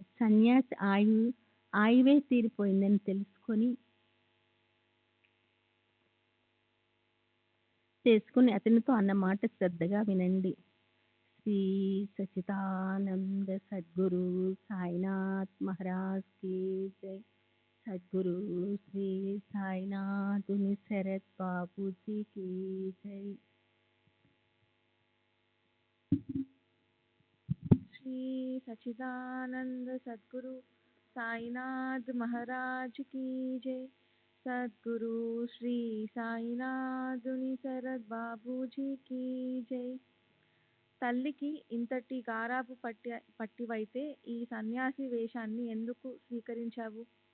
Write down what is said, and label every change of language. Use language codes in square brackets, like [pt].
[te] సన్యాసి ఆయువే తీరిపోయిందని చేసుకుని అతనితో అన్న మాట శ్రద్ధగా వినండి. [hi] श्री सच्चिदानंद सद्गुरु साईनाथ महाराज की जय। सद्गुरु श्री साईनाथ उनि शरद बाबू जी की जय। श्री सच्चिदानंद सद्गुरु साईनाथ महाराज की जय। सद्गुरु श्री साईनाथ उनि शरद बाबूजी की जय। [te] తల్లికి ఇంతటి గారాబు పట్టివైతే ఈ సన్యాసి వేషాన్ని ఎందుకు స్వీకరించావు?